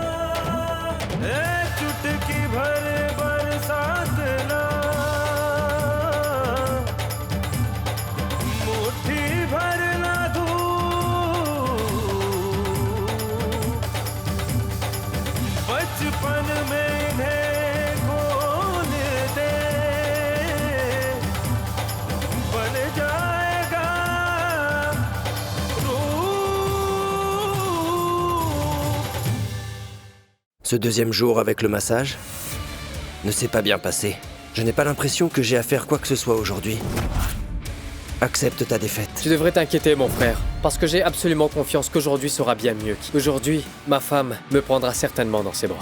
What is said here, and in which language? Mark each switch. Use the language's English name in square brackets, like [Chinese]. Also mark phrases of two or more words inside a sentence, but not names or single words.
[Hindi] चुटकी भर बरसात ना, मुट्ठी भर ना धूप, बचपन में इन्हें खोल दे, बन जाएगा रूप। [French] Ce deuxième jour avec le massage ne s'est pas bien passé. Je n'ai pas l'impression que j'ai à faire quoi que ce soit aujourd'hui. Accepte ta défaite. Tu devrais t'inquiéter, mon frère, parce que j'ai absolument confiance qu'aujourd'hui sera bien mieux. Aujourd'hui, ma femme me prendra certainement dans ses bras.